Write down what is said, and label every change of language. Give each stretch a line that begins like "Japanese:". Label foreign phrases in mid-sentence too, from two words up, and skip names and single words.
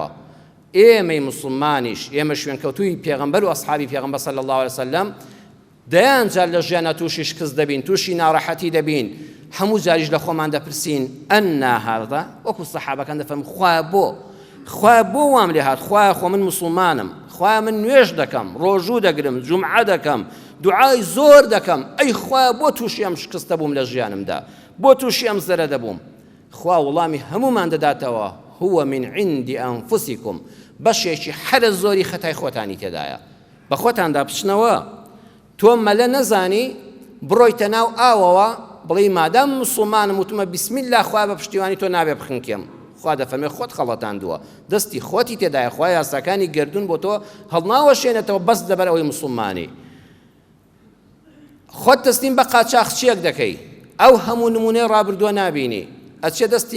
Central Kurdish: ئێمەی مسلمانیش، ئێمە شوێنکەوتووی پێغەمبەر و ئەسحابی پێغەمبەر
Arabic: صلی الله علیه وسلم
Central Kurdish: دەیان جار لە ژیانە تووشی شکست دەبین، تووشی ناڕەحەتی دەبین، هەموو جاریش لە خۆمان دەپرسین
Arabic: ئەنا هەذا،
Central Kurdish: وەکو سەحابەکان دەفەرمون خوا بۆ وام لێ هات، خوایە خۆ من مسلمانم، خوایە من نوێژ دەکەم، ڕۆژوو دەگرم، جومعە دەکەم، دوعای زۆر دەکەم، ئەی خوایە بۆ تووشی ئەم شکستە بووم لە ژیانمدا، بۆ تووشی ئەم زەرە دەبووم. خوا وەڵامی هەمومان دەداتەوە،
Arabic: هو من عند أنفسكم،
Central Kurdish: بەشێکی هەرە زۆری خەتای خۆتانی تێدایە. بە خۆتاندا بچنەوە تۆ مەلە نەزانی بڕۆیتە ناو ئاوەوە بڵێ مادام موسڵمانم وتمە بیسمیلا خوا بە پشتیوانی تۆ نابێ بخنکێم خوا دەفەرمێ خۆت خەڵەتاندووە دەستی خۆتی تێدایە خوا یاساکانی گردون بۆ تۆ هەڵناوەشێنێتەوە بەس دەبەر ئەوەی موسڵمانی خۆت تەسلیم بە قاچاقچیەک دەکەی ئەو هەموو نمونەی ڕابردووە نابینی ئەچێ دەستی